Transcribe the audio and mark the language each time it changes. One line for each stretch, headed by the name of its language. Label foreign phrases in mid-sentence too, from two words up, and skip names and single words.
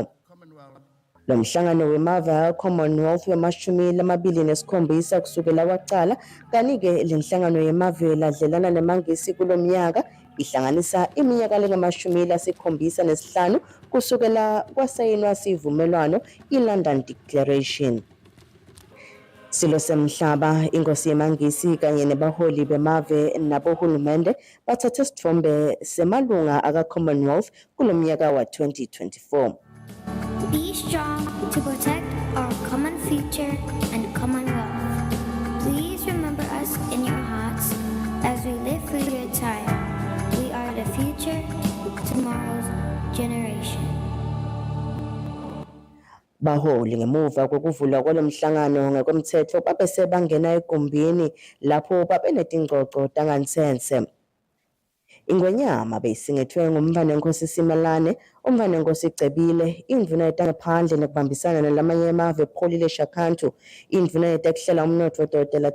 Swati: Lo mhlangano wemave Commonwealth wemashumi lamabili nesikhombisa kusukela waqala kanike lenhlangano yemave ladlelana nemangisi kulomnyaka ihlanganisa iminyaka lengamashumi lasikhombisa nesihlanu kusukela kwasayinwa sivumelwano iLondon Declaration. Silo semhlaba inkosi yemangisi kanye nebaholi bemave nabohulumende bathathe isithombe semalunga aka-Commonwealth kulomnyaka wa-2024.
English: Be strong to protect our common future and commonwealth. Please remember us in your hearts as we live through your time. We are the future, tomorrow's generation.
Swati: Baholi ngemuva kokuvulwa kwalomhlangano ngokomthetho babese bangena egumbini lapho babenetingxoxo tangansense. Ingwenyama beyisingethwe ngumvanenkosi Simelane, umvanenkosi Cebile, indvuna yetangaphandle nekubambisana nalamanye emave Pholile Shakhantu, indvuna yetekuhlela umnotfo Dr.